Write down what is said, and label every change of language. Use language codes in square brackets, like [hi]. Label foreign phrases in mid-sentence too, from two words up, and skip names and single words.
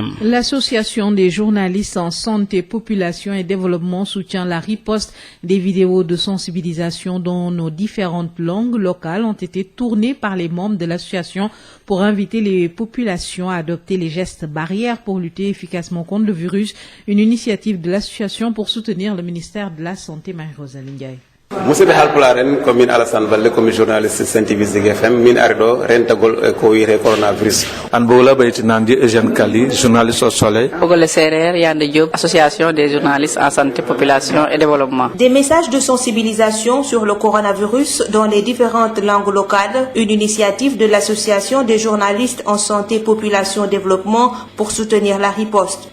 [fr] L'association des journalistes en santé, population et développement soutient la riposte des vidéos de sensibilisation dans nos différentes langues locales ont été tournées par les membres de l'association pour inviter les populations à adopter les gestes barrières pour lutter efficacement contre le virus. Une initiative de l'association pour soutenir le ministère de la Santé, Marie-Rosaline Ndiaye. [ff] musidɓe halpularen komin Alassane Balde komi journaliste Sen TV Zik FM min ari ɗo rentagol ko wiyete coronavirus [srr] an bowla ɓaytinandi Eugène Kali [fr] journaliste au Soleil Pogole Serer Yande Diop association des journalistes en santé population et développement. Des messages de sensibilisation sur le coronavirus dans les différentes langues locales, une initiative de l'association des journalistes en santé population et développement pour soutenir la riposte.